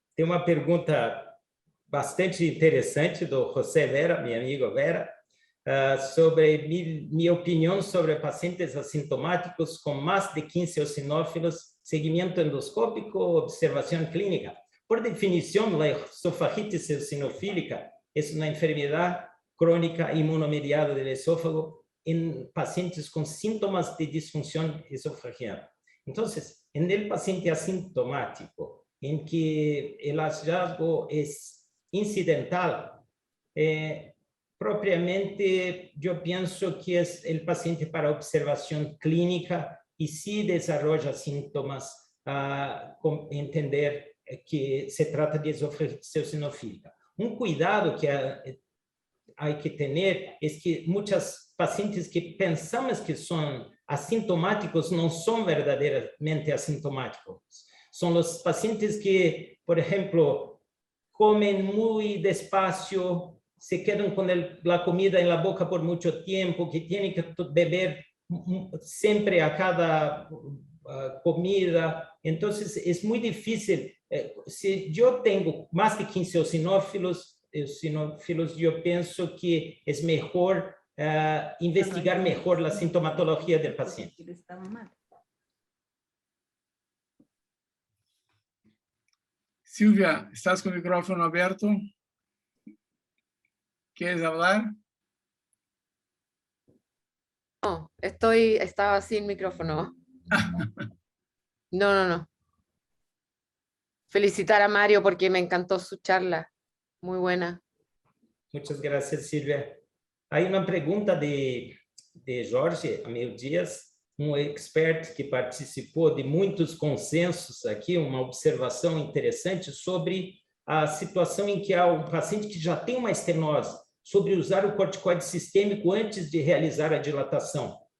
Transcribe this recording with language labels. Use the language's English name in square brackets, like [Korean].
[Portuguese] Tem uma pergunta bastante interessante do José Vera, meu amigo Vera, sobre minha opinião sobre pacientes assintomáticos com mais de 15 eosinófilos, seguimento endoscópico, observação clínica. Por definição, a esofagite eosinofílica é uma enfermidade crônica imunomediada do esófago em pacientes com síntomas de disfunção esofagiana. [Spanish] Então, en el paciente asintomático, en que el hallazgo es incidental, propiamente yo pienso que es el paciente para observación clínica y si desarrolla síntomas, entender que se trata de esofagite eosinofílica. Un cuidado que hay que tener es que muchos pacientes que pensamos que son asintomáticos [Portuguese] não são verdadeiramente [Spanish] asintomáticos. [Portuguese] São os pacientes que, por exemplo, comem muito despacio, se quedam com a comida na boca por muito tempo, que têm que beber sempre a cada comida. Então, é muito difícil. Se eu tenho mais de 15 eosinófilos, [Spanish] eosinófilos, yo pienso que es mejor investigar mejor la sintomatología del paciente. Silvia, estás con el micrófono abierto. ¿Quieres hablar? No, estaba sin micrófono. No. Felicitar a Mario porque me encantó su charla. Muy buena. Muchas gracias, Silvia. Hay una pregunta de [Portuguese] Jorge Amil Dias, expert que participou de muitos consensos aqui, uma observação interessante sobre a situação em que há um paciente que já tem uma estenose, sobre usar o corticoide sistêmico antes de realizar a dilatação.